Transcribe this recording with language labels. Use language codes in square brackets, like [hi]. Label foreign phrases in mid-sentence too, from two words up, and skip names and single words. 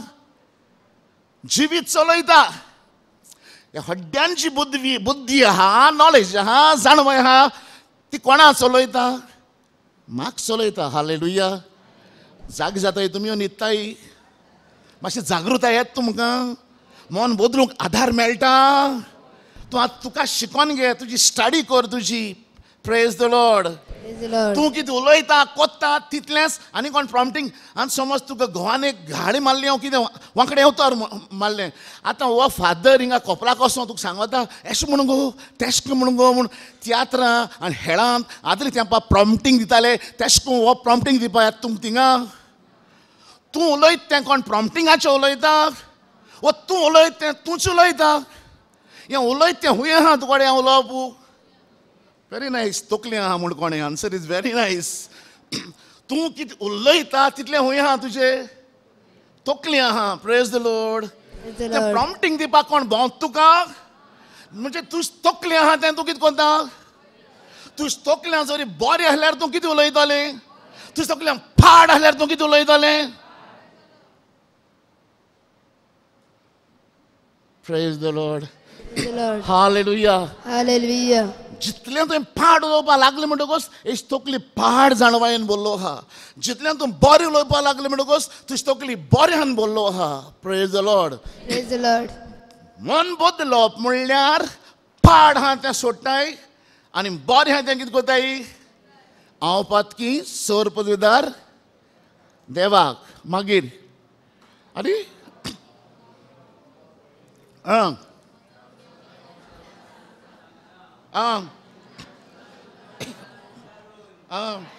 [kok] जिवीत चलयता ह्या हड्ड्यांची बुद्धी आहा नॉलेज आहा जाणवय आहा ती कोणा चलयता म्हाक चलयता हालेलुया जाग जाताय तुमी न्हिदताय मातशी जागृताय येता तुमकां मन बदलूंक आधार मेळटा तूं तुका शिकोन घे तुजी स्टडी कर तुजी [en] Praise the Lord Praise the Lord. [kok] तूं कितें उलयता कोत्ता तितलेंच आनी कोण प्रॉम्प्टींग आनी समज तुका घोवान एक घाडी मारली हांव कितें वांकडे उतर मारलें आतां हो फादर हिंगा कोपलाक वचोन तुका सांगता एशें म्हण गो तेशें म्हण गो म्हूण तियात्रां आनी हेळांत आदले तेंपा प्रॉम्प्टींग दिताले तेशें करून हो प्रॉम्प्टींग दिवपा येता तुमकां थिंगा तूं उलयता तें कोण प्रॉम्प्टींगाचें उलयता वो तूं उलयता तें तूंच उलयता हें उलयता तें हुंय आहा तुका हें उलोवप [en] Very nice. [kok] तोकलें आहा म्हूण कोणें [en] answer is very nice [kok] तूं कितें उलयता तितलें हुंय आहा तुजें तोकलें आहा [en] Praise the Lord Praise the [kok] तें [en] Lord. [kok] प्रॉम्प्टींग दिवपाक कोण भोंवता तुका म्हणजे तूं तोकलें आहा तें तूं कितें कोत्ता तूं तोकल्यां जरी बरें आहल्यार तूं कितें उलयतालें तूं तोकल्यां फाड आहल्यार तूं कितें उलयतालें [en] Praise the Lord Praise the Lord. [kok] हालेलुया [en] Hallelujah. [kok] जितलें तुवें पाड उलोवपाक लागलें म्हणटकच हेची तकली पाड जाणवायन बोल्लो आहा जितलें तूं बरें उलोवपाक लागलें म्हणटकच तुजी तकली बरें हान बोल्लो आहा [en] Praise the Lord Praise the Lord. [kok] मन बदलप म्हणल्यार पाड आहा तें सोडटाय आनी बरें आहा तें कितें कोताय हांव पातकी सर पदवीदार देवाक मागीर अरे आं आं आं